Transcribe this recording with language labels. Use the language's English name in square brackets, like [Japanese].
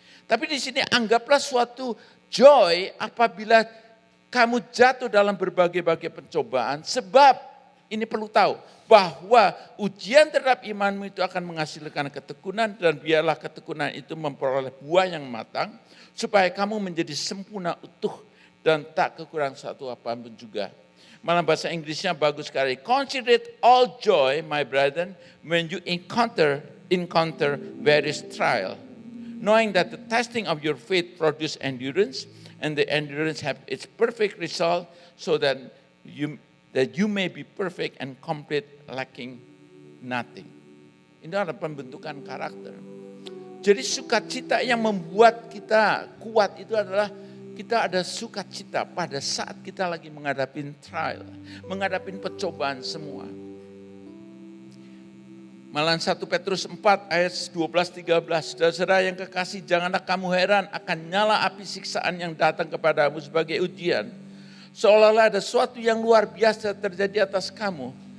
[Indonesian] Tapi di sini anggaplah suatu joy apabila kamu jatuh dalam berbagai-bagai pencobaan, sebab ini perlu tahu bahwa ujian terhadap imanmu itu akan menghasilkan ketekunan, dan biarlah ketekunan itu memperoleh buah yang matang supaya kamu menjadi sempurna, utuh dan tak kekurangan satu apapun juga. Malah bahasa Inggrisnya bagus sekali. [English] Consider it all joy, my brethren, when you encounter various trial, knowing that the testing of your faith produce endurance, and the endurance have its perfect result, so that you may be perfect and complete, lacking nothing. [Indonesian] Ini adalah pembentukan karakter. Jadi sukacita yang membuat kita kuat itu adalah kita ada sukacita pada saat kita lagi menghadapi trial, menghadapi pencobaan semua. Malah 1 Petrus 4 ayat 12-13, saudara-saudara yang kekasih, janganlah kamu heran akan nyala api siksaan yang datang kepadamu sebagai ujian, seolah-olah ada sesuatu yang luar biasa terjadi atas kamu.